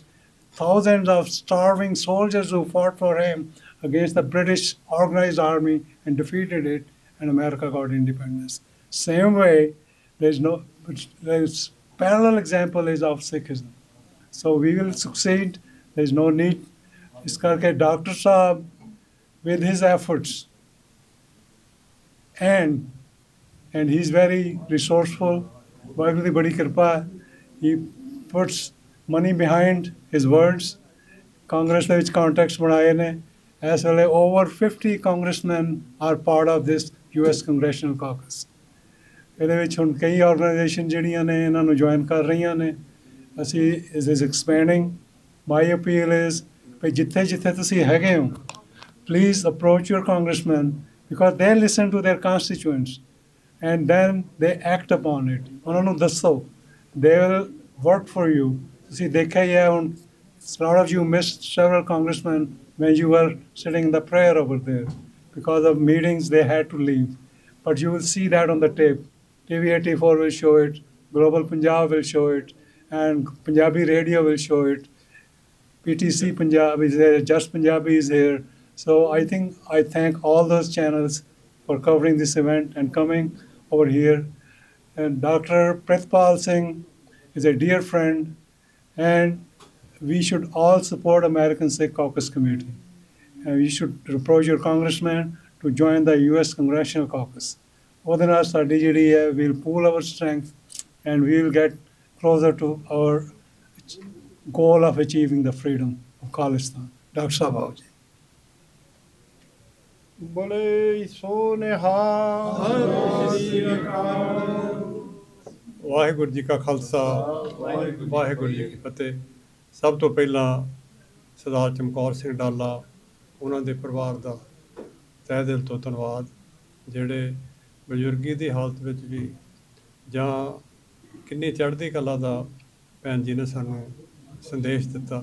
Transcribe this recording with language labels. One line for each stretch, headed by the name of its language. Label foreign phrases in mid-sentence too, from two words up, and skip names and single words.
English: Thousands of starving soldiers who fought for him against the British organized army and defeated it, and America got independence. Same way, there's parallel example is of Sikhism. So we will succeed. There's no need.
Punjabi: ਇਸ ਕਰਕੇ Dr.
English: Saab, with his efforts, and he's very resourceful.
Punjabi: ਵਾਹਿਗੁਰੂ ਦੀ ਬੜੀ ਕਿਰਪਾ ਹੈ.
English: He puts money behind his words.
Punjabi: Congress ਦੇ ਵਿੱਚ contacts ਬਣਾਏ ਨੇ. ਇਸ ਵੇਲੇ
English: over 50 congressmen are part of this US Congressional Caucus.
Punjabi: ਇਹਦੇ ਵਿੱਚ ਹੁਣ ਕਈ ਆਰਗੇਨਾਈਜੇਸ਼ਨ ਜਿਹੜੀਆਂ ਨੇ ਇਹਨਾਂ ਨੂੰ ਜੁਆਇਨ ਕਰ ਰਹੀਆਂ ਨੇ.
English: ਅਸੀਂ this is expanding. my appeal is we
Punjabi: ਜਿੱਥੇ ਜਿੱਥੇ ਤੁਸੀਂ ਹੈਗੇ ਹੋ,
English: please approach your congressman because they listen to their constituents and then they act upon it.
Punjabi: ਉਹਨਾਂ ਨੂੰ ਦੱਸੋ,
English: they will work for you.
Punjabi: ਤੁਸੀਂ ਦੇਖਿਆ ਹੀ ਹੈ ਹੁਣ,
English: lot of you missed several congressmen when you were sitting in the prayer over there because of meetings they had to leave. But you will see that on the tape. TV84 will show it, Global Punjab will show it, and Punjabi Radio will show it. PTC Punjab is there, Just Punjabi is here. So I thank all those channels for covering this event and coming over here. And Dr. Prithpal Singh is a dear friend, and we should all support American Sikh Caucus Committee. And we should approach your congressman to join the US Congressional Caucus.
Punjabi: ਉਹਦੇ ਨਾਲ ਸਾਡੀ ਜਿਹੜੀ ਹੈ,
English: we'll pool our strength and we'll get closer to our goal of achieving the freedom of Khalistan. Dr. Saab
Punjabi: ਆਓ ਜੀ. ਬੜੇ ਸੋਨੇਹਾ ਵਾਹਿਗੁਰੂ ਜੀ ਕਾ ਖਾਲਸਾ ਵਾਹਿਗੁਰੂ ਜੀ ਕੀ ਫਤਿਹ. ਸਭ ਤੋਂ ਪਹਿਲਾਂ ਸਰਦਾਰ ਚਮਕੌਰ ਸਿੰਘ ਡਾਲਾ, ਉਹਨਾਂ ਦੇ ਪਰਿਵਾਰ ਦਾ ਤਹਿ ਦਿਲ ਤੋਂ ਧੰਨਵਾਦ, ਜਿਹੜੇ ਬਜ਼ੁਰਗੀ ਦੀ ਹਾਲਤ ਵਿੱਚ ਵੀ ਜਾਂ ਕਿੰਨੀ ਚੜ੍ਹਦੀ ਕਲਾ ਦਾ ਭੈਣ ਜੀ ਨੇ ਸਾਨੂੰ ਸੰਦੇਸ਼ ਦਿੱਤਾ.